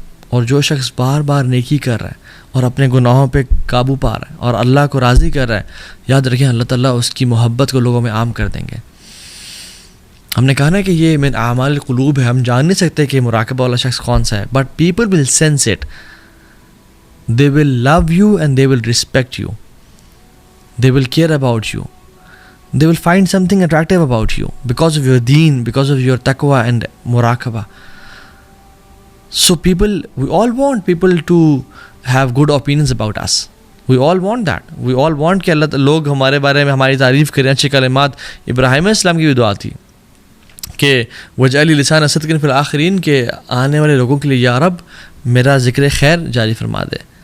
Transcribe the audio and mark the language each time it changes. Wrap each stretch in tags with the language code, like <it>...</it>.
<ur>اور جو شخص بار بار نیکی کر رہا ہے اور اپنے گناہوں پہ قابو پا رہا ہے اور اللہ کو راضی کر رہا ہے، یاد رکھیں اللہ تعالیٰ اس کی محبت کو لوگوں میں عام کر دیں گے. ہم نے کہا نا کہ یہ</ur> <ar>من اعمال القلوب</ar> <ur>ہے، ہم جان نہیں سکتے کہ مراقبہ والا شخص کون سا ہے،</ur> <en>But people will sense it. They will love you and they will respect you. They will care about you. They will find something attractive about you because of your deen, because of your taqwa and muraqabah. So we all want people to have good opinions about us. We all want that. We all want</en> <ur>کہ اللہ لوگ ہمارے بارے میں ہماری تعریف کریں، اچھے کلمات. ابراہیم علیہ السلام کی بھی دعا تھی کہ</ur> <ar>وجعل لسان صدق فی الآخرین،</ar> <ur>کہ آنے والے لوگوں کے لیے یا رب میرا ذکر خیر جاری فرما دے.</ur>